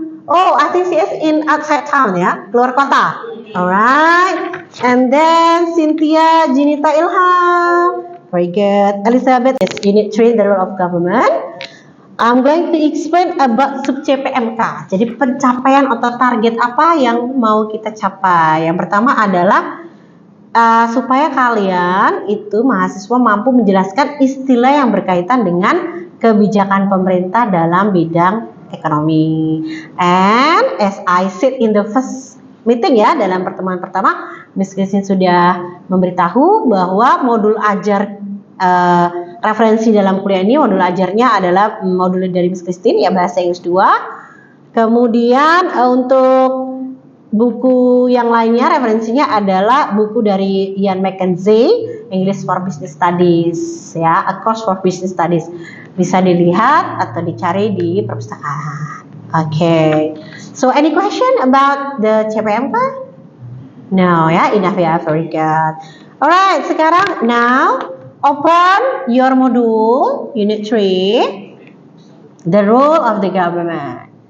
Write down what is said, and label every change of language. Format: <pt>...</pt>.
<en>Oh, I think she is in outside town, ya,</en> <id>keluar kota.</id> <en>Alright. And then Cynthia Jinita Ilham. Very good. Elizabeth is Unit 3, the role of government. I'm going to explain about sub CPMK.</en> <id>Jadi pencapaian atau target apa yang mau kita capai? Yang pertama adalah supaya kalian itu mahasiswa mampu menjelaskan istilah yang berkaitan dengan kebijakan pemerintah dalam bidang ekonomi.</id> <en>And as I said in the first meeting</en> <id>ya, dalam pertemuan pertama, Miss Christine sudah memberitahu bahwa modul ajar referensi dalam kuliah ini, modul ajarnya adalah modul dari Miss Christine ya, bahasa Inggris 2. Kemudian untuk buku yang lainnya referensinya adalah buku dari Ian McKenzie, English for Business Studies ya, A Course for Business Studies. Bisa dilihat atau dicari di perpustakaan. Okay.</id> <en>So any question about the CPMK? No ya, enough ya, very good. Alright, sekarang now open your module unit 3, the role of the government.</en>